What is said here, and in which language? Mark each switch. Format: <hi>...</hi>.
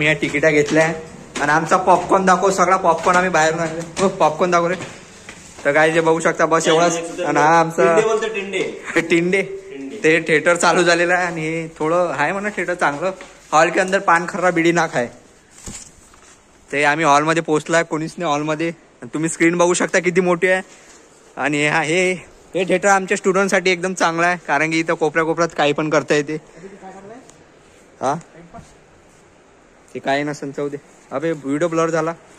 <mr>आम्ही या तिकिटा घेतल्या आणि आमचा पॉपकॉर्न दाखव. सगळा पॉपकॉर्न आम्ही बाहेरून आणले. पॉपकॉर्न दाखव रे. तर काय जे बघू शकता बस एवढाच. आणि हा आमचा टिंडे. ते थिएटर चालू झालेलं आहे. आणि हे थोडं आहे म्हणा थिएटर चांगलं.</mr> <hi>हॉल के अंदर पान खर्रा बिडी ना खाय.</hi> <mr>ते आम्ही हॉलमध्ये पोहोचलाय. कोणीच नाही हॉलमध्ये. तुम्ही स्क्रीन बघू शकता किती मोठी आहे. आणि हे थिएटर आमच्या स्टुडंटसाठी एकदम चांगलं आहे. कारण की इथं कोपऱ्यात काही पण करता येते. हा ते काही नसेल चौदे. अबे व्हिडिओ ब्लर झाला.</mr>